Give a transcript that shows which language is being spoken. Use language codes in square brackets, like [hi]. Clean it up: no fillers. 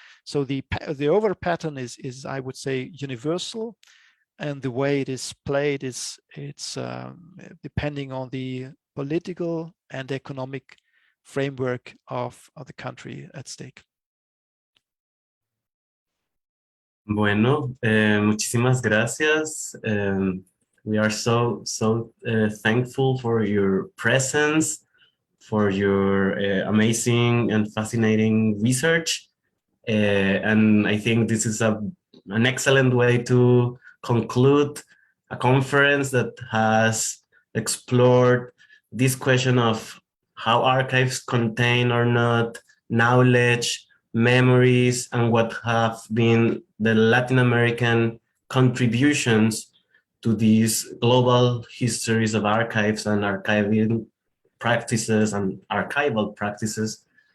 [en] So the over pattern is I would say universal, and the way it is played it's depending on the political and economic framework of the country at stake. [es] Bueno, muchísimas gracias. [en] We are so thankful for your presence, for your amazing and fascinating research. And I think this is an excellent way to conclude a conference that has explored this question of how archives contain or not knowledge, memories, and what have been the Latin American contributions to these global histories of archives and archiving practices and archival practices.